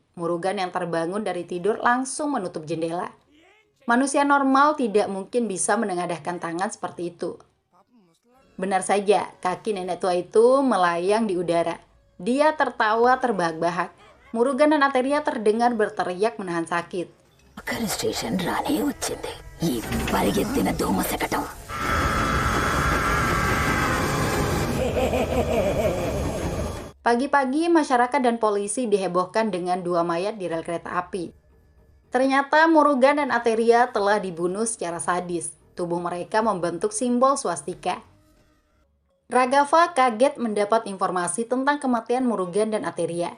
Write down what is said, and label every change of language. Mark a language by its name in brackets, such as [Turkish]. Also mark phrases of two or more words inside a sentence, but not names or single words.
[Indonesian] Murugan yang terbangun dari tidur langsung menutup jendela. Manusia normal tidak mungkin bisa menengadahkan tangan seperti itu. Benar saja, kaki nenek tua itu melayang di udara. Dia tertawa terbahak-bahak. Murugan dan Ateria terdengar berteriak menahan sakit. [Telugu] అక్కడ స్టేషన్ రానే వచ్చింది ఈ పరిగెత్తిన దోమ శకటం. [Indonesian] Pagi-pagi, masyarakat dan polisi dihebohkan dengan 2 mayat di rel kereta api. Ternyata Murugan dan Ateria telah dibunuh secara sadis. Tubuh mereka membentuk simbol swastika. Raghav kaget mendapat informasi tentang kematian Murugan dan Ateria.